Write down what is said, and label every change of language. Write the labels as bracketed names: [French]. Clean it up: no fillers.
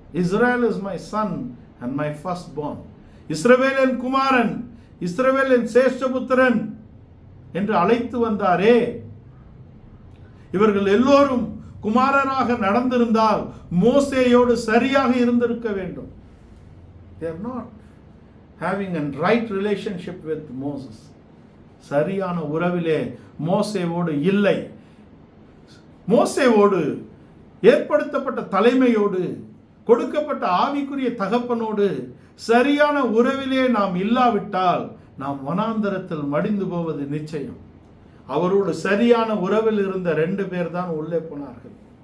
[English] Israel is my son and my first born. [Tamil] இஸ்ரவேலின் குமாரன், இஸ்ரவேலின் சேஷ்டபுத்திரன் என்று அழைத்து வந்தாரே. இவர்கள் எல்லோரும் குமாரராக நடந்திருந்தால் மோசேயோடு சரியாக இருந்திருக்க வேண்டும். [English] They are not having a right relationship with Moses. [Tamil] சரியான உறவிலே மோசேவோடு இல்லை. மோசேவோடு ஏற்படுத்தப்பட்ட தலைமையோடு, கொடுக்கப்பட்ட ஆவிக்குரிய தகப்பனோடு சரியான உறவிலே நாம் இல்லாவிட்டால் நாம் வனாந்தரத்தில் மடிந்து போவது நிச்சயம். அவரோடு சரியான உறவில் இருந்த 2 பேர் தான் உள்ளே போனார்கள்.